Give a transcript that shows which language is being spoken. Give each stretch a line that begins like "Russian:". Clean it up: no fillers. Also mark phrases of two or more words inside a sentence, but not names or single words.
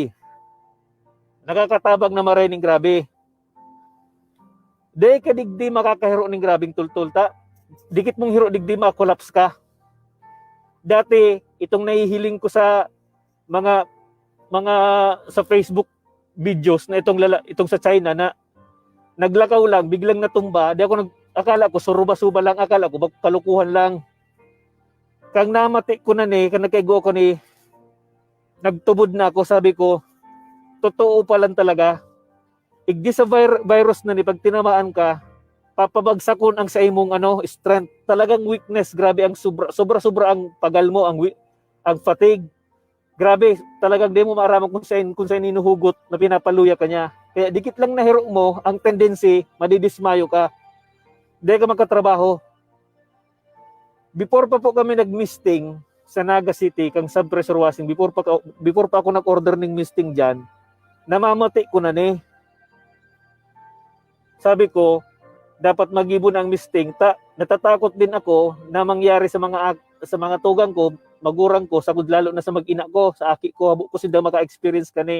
Bikol: Nakakatabag na maray ning grabe. Day ka digdi makakahiro ning grabing tultul ta. Dikit mong hiro digdi ma-collapse ka. Dati itong nahihiling ko sa mga sa Facebook videos na itong sa China na naglakaw lang, biglang natumba. Di ako akala ko suruba-suba lang,
Filipino: akala ko kalukuhan lang.
Bikol: Kang namati ko na ni, kang nagkaigo ko ni, nagtubod na ako, sabi ko,
Filipino: totoo pa lang talaga.
Bikol: Igdi sa virus na ni, pag tinamaan ka, papabagsakon ang sa imong strength. Talagang weakness, grabe ang sobra ang pagal mo, ang fatigue. Grabe, talagang di mo maaraman kung saan ninuhugot na pinapaluya ka niya. Kaya dikit lang na hero mo, ang tendency, madidismayo ka. Di ka magkatrabaho. Before pa po kami nag-misting sa Naga City, kang sub-
English: pressure washing,
Bikol: before pa ako nag-order ng misting dyan, namamati ko na ni. Sabi ko, dapat mag-ibon ang misting. Natatakot din ako na mangyari sa mga tugang ko, magurang ko, sagud lalo na sa mag-ina ko, sa aki ko, habo ko sila maka-experience kani.